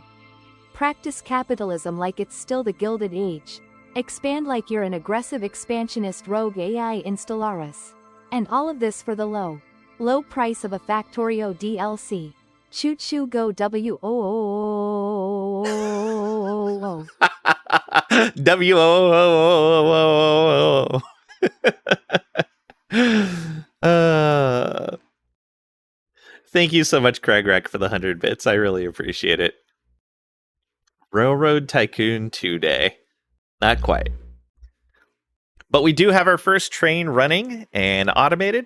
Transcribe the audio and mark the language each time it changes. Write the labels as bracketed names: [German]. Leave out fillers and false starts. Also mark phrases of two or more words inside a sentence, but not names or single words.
[English] Practice capitalism like it's still the Gilded Age. Expand like you're an aggressive expansionist rogue AI installaris. And all of this for the low price of a Factorio DLC. Shoot shoo go W-O-O-O-O-O-O-O-O. W-O-O-O-O-O-O. Thank you so much, Cragrack, for the 100 bits. I really appreciate it. Railroad Tycoon 2 day. Not quite. But we do have our first train running and automated.